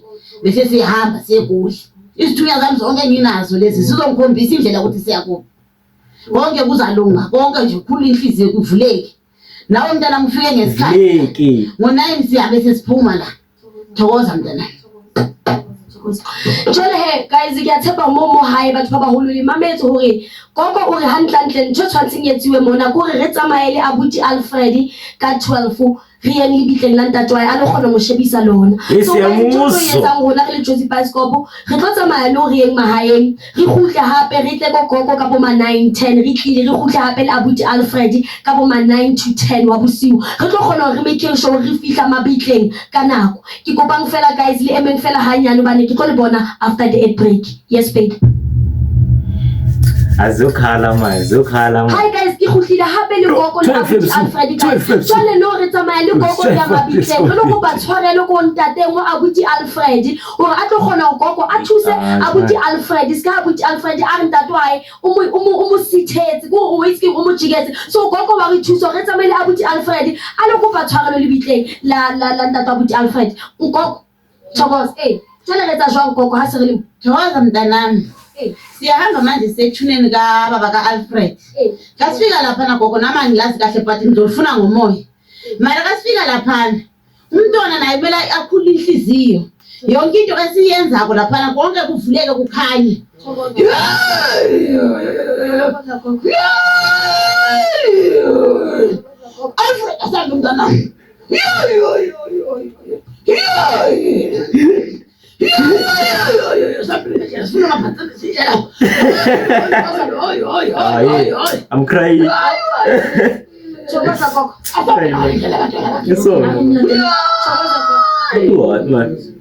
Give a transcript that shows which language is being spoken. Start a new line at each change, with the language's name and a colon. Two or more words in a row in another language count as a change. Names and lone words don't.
Zulu: Bese sihamba siye eGoli. Isithunya zami zonke nginazo lezi sizongikhombisa indlela ukuthi siya kuphi. Konke kuzalunga. Konke nje ukhulu inhliziyo kuvuleke. Nawe mntana mfike ngesikhathi. Ngo9 siyabe sesiphuma la. Thokoza mntana.
Southern Sotho: Jole he guys ngiyathemba momo hayi batho ba baholo le mametso hore gogo o re hantlantle ntho tshwantseng yetsiwe mona go re tsamaele abuti Alfred ka 12 re yeng le bitleng la ntate wa a le gona mo shebisa lona so yetsang rona re le Jozi Bioscope re tlo tsamaya le re yeng mahaeng re khutle hape re tle go gogo ka bo ma 9:10 re tlile re khutle hape le abuti Alfred ka bo ma 9 to 10 wa bosiu re tlo gona re
English: make sure
Southern Sotho: re fihla mabitleng ka nako ke kopang fela guys le emeng fela hanyane bane ke tlo le bona
English: after the ad break. Yes babe.
Zulu: Azokhala
Southern Sotho: Hi guys ke khutlile hape le gogo le abuti Alfred ka jole no re tsamaya le gogo ya mabitleng re lo go ba tshwarele go ntateng wa abuti Alfred hore a tlo gona gogo a thuse abuti Alfred ska abuti Alfred a re ntate wae o mo sithetse go o itse o mo jigetse so gogo ba re thuso re tsamaile abuti Alfred a lo go ba tshwarele le bitleng la ntate abuti Alfred gogo Thokoza jole re tsa jwang gogo ha se re le
Zulu: Thokoza mntanami Siyahamba manje sethuneni kababa kaAlfred. Kasifika lapha na gogo nama ngilazi kahle but ngizofuna ngomoya. Mara kasifika lapha umntwana naye bela akhula inhliziyo. Yonke into esiyenzako lapha na konke kuvuleke kukhanye. Alfred asambe umntwana.
English: I'm crying. It's all what, man?